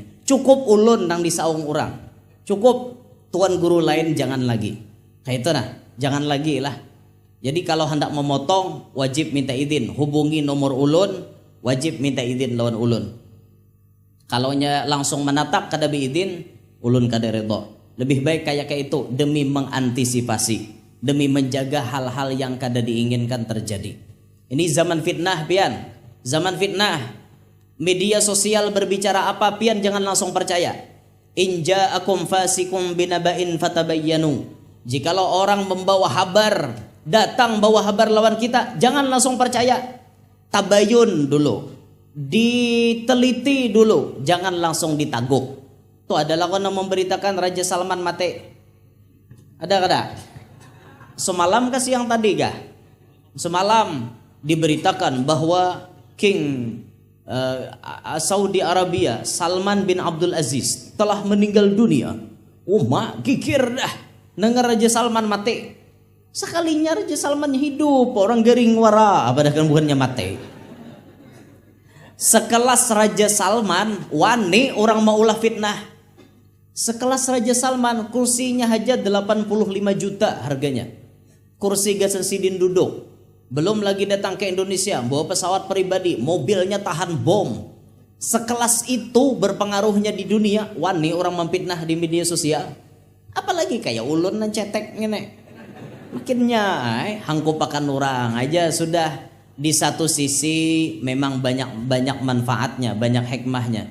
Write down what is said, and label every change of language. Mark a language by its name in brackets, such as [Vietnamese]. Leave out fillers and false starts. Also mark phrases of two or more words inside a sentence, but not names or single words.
[Banjar] Cukup ulun nang disaung orang. Cukup tuan guru lain jangan lagi. Kayak itu nah, jangan lagi lah. Jadi kalau hendak memotong wajib minta izin. Hubungi nomor ulun, wajib minta izin lawan ulun. Kalau nya langsung menatap kada izin, ulun kada redha. Lebih baik kayak itu demi mengantisipasi, demi menjaga hal-hal yang kada diinginkan terjadi. Ini zaman fitnah pian. Zaman fitnah. Media sosial berbicara apa pian jangan langsung percaya. [Arabic] إن جاءكم فاسق بنبإ فتبينوا. [Banjar] Jikalau orang membawa kabar, datang bawa kabar lawan kita, jangan langsung percaya. Tabayun dulu. Diteliti dulu, jangan langsung ditaguk. Itu adalah yang memberitakan Raja Salman mati. Ada kada? Semalam ke siang tadi kah? [Indonesian] Semalam diberitakan bahwa [English] King Saudi Arabia [Indonesian] Salman bin Abdul Aziz telah meninggal dunia. [Banjar] Gigir dah dengar Raja Salman mati. Sekalinya Raja Salman hidup, orang garing wara, padahal bukannya mati. Sekelas Raja Salman, wani orang mau ulah fitnah. Sekelas Raja Salman, kursinya aja 85 juta harganya. Kursi gasan sidin duduk. [Indonesian] Belum lagi datang ke Indonesia, bawa pesawat pribadi, mobilnya tahan bom. [Banjar] Sekelas itu berpengaruhnya di dunia, wani orang memfitnah di media sosial. Apalagi kayak ulun dan cetek ngene. Makinnya hangkupakan orang aja sudah. [Indonesian] Di satu sisi memang banyak manfaatnya, banyak hikmahnya.